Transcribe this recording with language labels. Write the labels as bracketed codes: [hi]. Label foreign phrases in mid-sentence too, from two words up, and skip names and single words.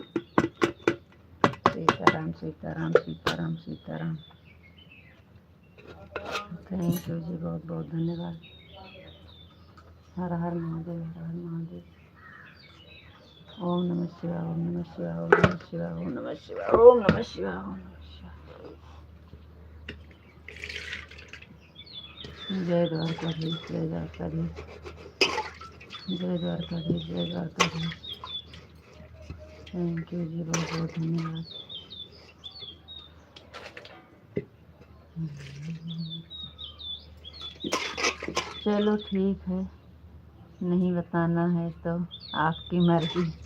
[hi] सीताराम सीताराम सीताराम सीताराम। [en] Thank you [hi] जी, बहुत बहुत धन्यवाद। हर हर महादेव, हर हर महादेव। ओम नमः शिवाय, ओम नमः शिवाय, ओम नमः शिवाय, ओम नमः शिवाय, ओम नमः शिवाय, ओम नमः शिवाय। जय द्वारकाधीश, जय द्वारकाधीश, जय द्वारकाधीश, जय द्वारकाधीश। [en] Thank you [hi] जी, बहुत बहुत धन्यवाद। चलो ठीक है, नहीं बताना है तो आपकी मर्जी।